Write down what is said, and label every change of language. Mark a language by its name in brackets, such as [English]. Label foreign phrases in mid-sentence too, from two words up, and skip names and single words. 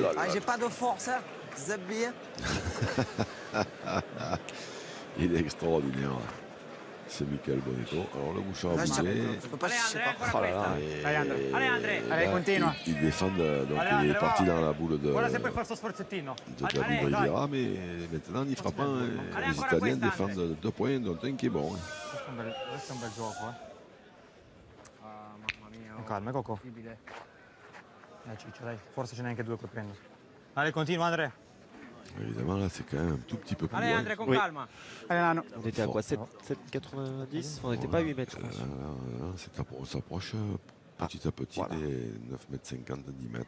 [French] Ah, j'ai pas de force, hein. Zabir. Il est extraordinaire. C'est Michael Bonetto. Alors, le bouchon a bougé. Je peux pas chercher par Oh là là. Allez, André. Là, Allez, continua. il défend, donc Allez, il est André, parti va. dans la boule de [Italian] Guarda se puoi fare sto sforzettino. [French] David Rivera, mais maintenant il frappe un. Les Italiens défendent 2 points, dont un qui est bon. [Italian] Questo è un bel gioco, Mamma mia. Con calma, Coco. Possibile. Ciccio, dai. Forse ce n'è anche 2 puoi prendere. [French] Allez, continua, André. Évidemment, là, c'est quand même un tout petit peu plus Allez, loin. André, [Italian] con calma. [French] Allez, Nano. On était à quoi, 7,90 On n'était pas à 8 mètres, je pense. On s'approche petit à petit des 9,50 m, 10 mètres.